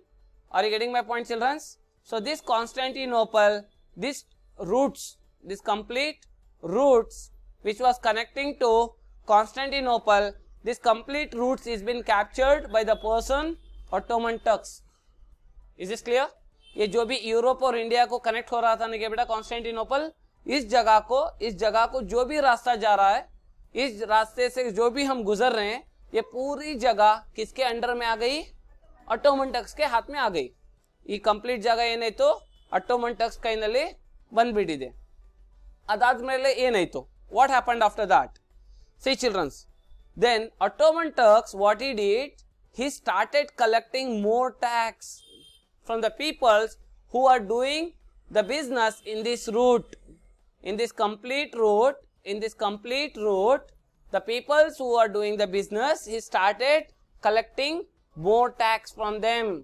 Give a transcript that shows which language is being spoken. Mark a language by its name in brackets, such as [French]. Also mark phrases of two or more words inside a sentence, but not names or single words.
[English] Are you getting my point, children? So this Constantinople, this routes, this complete routes which was connecting to Constantinople, this complete routes is been captured by the person Ottoman Turks. Is this clear? [Hindi] ये जो भी यूरोप और इंडिया को कनेक्ट हो रहा था ना कि बेटा कॉन्स्टेंटिनोपल, इस जगह को जो भी रास्ता जा रहा है इस रास्ते से जो भी हम गुजर रहे हैं ये पूरी जगह किसके अंडर में आ गई? ऑटोमन टर्क्स के हाथ में आ गई. [Kannada] ಈ ಕಂಪ್ಲೀಟ್ ಜಾಗ ಏನಾಯ್ತು? ಅಟೋಮನ್ ಟರ್ಕ್ಸ್ ಕೈನಲ್ಲಿ ಬಂದ್ಬಿಟ್ಟಿದೆ. ಅದಾದ್ಮೇಲೆ ಏನಾಯ್ತು? [English] What happened after that? see childrens, then Ottoman Turks, what he did, he started collecting more tax from the peoples who are doing the business in this route. In this complete route, the peoples who are doing the business, he started collecting more tax from them.